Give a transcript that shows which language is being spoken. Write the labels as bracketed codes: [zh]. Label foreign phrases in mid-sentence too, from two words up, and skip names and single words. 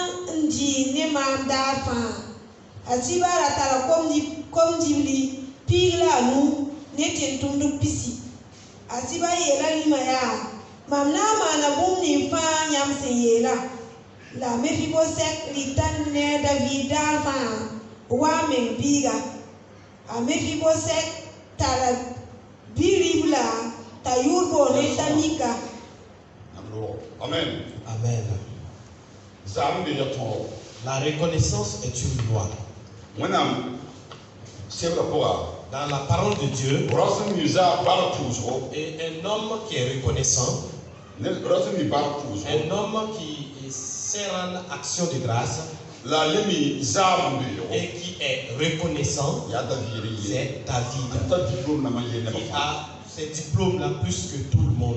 [mos] n dɩɩ ne maam daar fãa a sɩba ra tara kom-dibli piig la a nu ne tɩm-tʋmdb pisi a sɩba yeela rĩmã yaa mam na n maana bũmb nin fãa yãmb sẽn yeela la Mefibosɛt rɩta ne David daar fãa wa n meng biiga a Mefibosɛt tara bi-rib la t'a yʋʋr boone t'a mika. Amen. Amen. [fr] La reconnaissance est une loi. Dans la parole de Dieu, et un homme qui est reconnaissant, un homme qui sert en action de grâce, et qui est reconnaissant, c'est David, qui a ses diplômes-là plus que tout le monde.